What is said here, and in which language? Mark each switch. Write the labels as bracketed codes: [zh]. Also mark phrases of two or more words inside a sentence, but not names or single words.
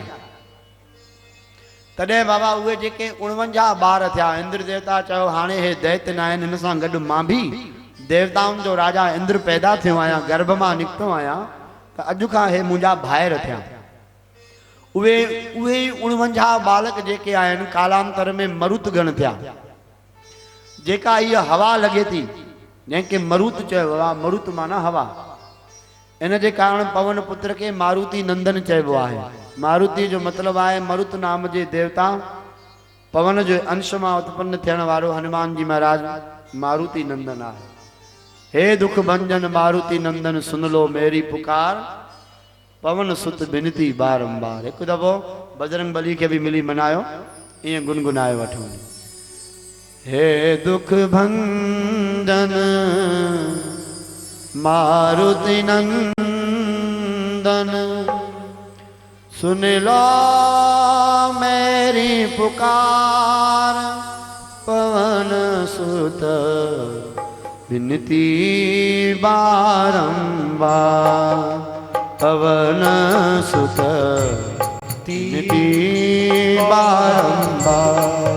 [sd] तॾहिं बाबा उहे जेके 49 ॿार थिया, इंद्र देवता चयो हाणे हे दैत्य न आहिनि, हिन सां गॾु मां भी देवताउनि जो राजा इंद्र पैदा थियो आहियां, गर्भ मां निकितो आहियां, त अॼु खां हे मुंहिंजा भाइर थिया। उहे 49 बालक जेके आहिनि कालांतर में मरुत गण थिया। जेका इहा हवा लगे थी, जंहिंखे मरुत चयो आहे, मरुत माना हवा, इन जे कारण पवन पुत्र के मारुति नंदन चइबो आहे। मारुति जो मतलब आहे मरुत नाम जे देवता, पवन जो अंश मां उत्पन्न थियण वारो हनुमान जी महाराज मारुति नंदन आहे। [hi] हे दुख भंजन मारुति नंदन सुन लो मेरी पुकार, पवन सुत बिनती बारंबार। [sd] एक दफ़ो बजरंग बली के भी मिली मनायो, ईअं गुनगुनाए वठो। [hi] हे दुख भंजन मारुति नंदन सुन लो मेरी पुकार, पवन सुत बिनती बारंबार, पवन सुत बिनती बारंबार।